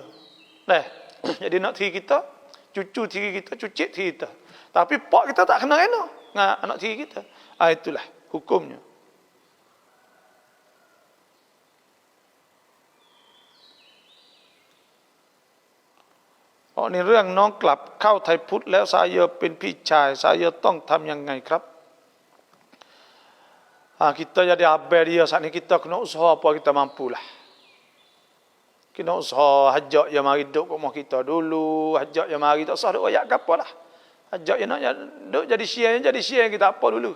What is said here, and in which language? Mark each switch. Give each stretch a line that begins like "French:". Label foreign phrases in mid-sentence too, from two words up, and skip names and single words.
Malay: Nah, jadi anak tiri kita, cucu tiri kita, cucik tiri kita. Tapi pak kita tak kena rena dengan anak tiri kita. Itulah hukumnya. Ni
Thai: เรื่องน้องกลับเข้าไทยพุทธแล้ว
Malay: saya
Thai: เป็นพี่ชาย
Malay: saya
Thai: ต้องทำยังไงครับ
Malay: kita jadi abang dia saat ni kita kena usaha apa kita mampulah. Kena usaha hajak yang mari duduk rumah kita dulu, hajak yang mari tak usah duk royak gapo lah. Hajak yang nak duk jadi share kita apa dulu.